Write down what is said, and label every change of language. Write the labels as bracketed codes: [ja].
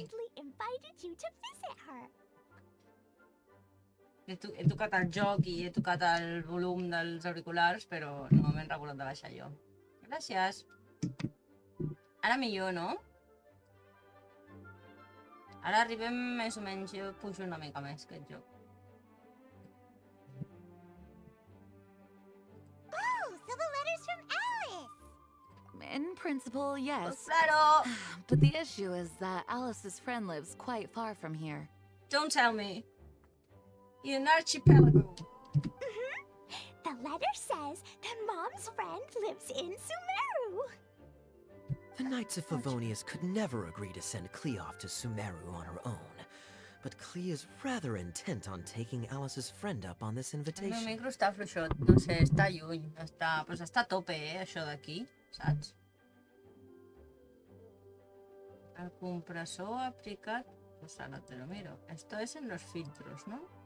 [en] kindly invited you to visit her. [ca] He tocat el joc i he tocat el volum dels auriculars, però no m'he regulat de baixar jo. Gràcies. Ara millor, no? Ara arribem més o menys, jo pujo una mica més aquest joc. [en] Oh, so the letter's from Alice. In principle, yes. [es] Claro! [en] But the issue is that Alice's friend lives quite far from here. Don't tell me. In an archipelago. The letter says that Mom's friend lives in Sumeru. The Knights of Favonius could never agree to send Klee off to Sumeru on her own. But Klee is rather intent on taking Alice's friend up on this [ca] El meu [en] invitation. [ca] micro està fluixot, no sé, està lluny. Però està a tope, això d'aquí, saps? El compressor aplicat... [es] Pues ahora te lo miro. Esto es en los filtros, ¿no?